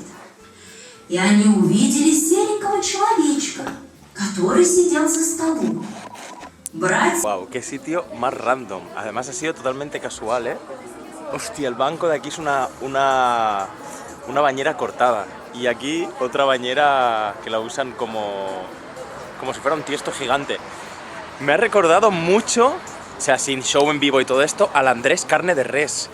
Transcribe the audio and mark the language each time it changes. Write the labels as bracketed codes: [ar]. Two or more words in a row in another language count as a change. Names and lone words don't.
[ru] И они увидели серенького человечка, который сидел за столом. [es] Wow, qué sitio más random. Además ha sido totalmente casual, ¿eh? Hostia, el banco de aquí es una bañera cortada. Y aquí otra bañera que la usan como si fuera un tiesto gigante. Me ha recordado mucho, o sea, sin show en vivo y todo esto, al Andrés Carne de Res.